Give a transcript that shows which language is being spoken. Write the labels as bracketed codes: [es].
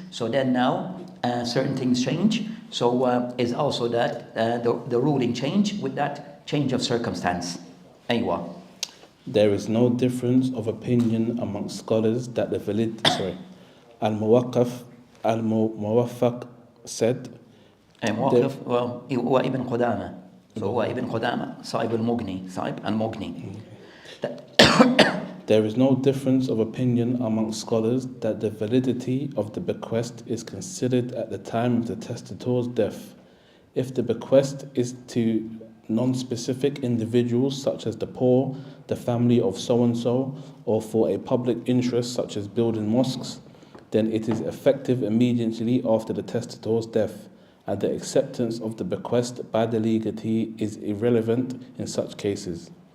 [en] So then now certain things change. So is also that the ruling change with that change of circumstance. [ar] Aywa. [en] There is no difference of opinion amongst scholars that the Al-Muwaffaq said. Muwaqqif, well, [ar] هو ابن قدامة. [en] So [ar] هو ابن قدامة صاحب المغني, صاحب المغني. [en] There is no difference of opinion amongst scholars that the validity of the bequest is considered at the time of the testator's death. If the bequest is to non-specific individuals such as the poor, the family of so-and-so, or for a public interest such as building mosques, then it is effective immediately after the testator's death, and the acceptance of the bequest by the legatee is irrelevant in such cases.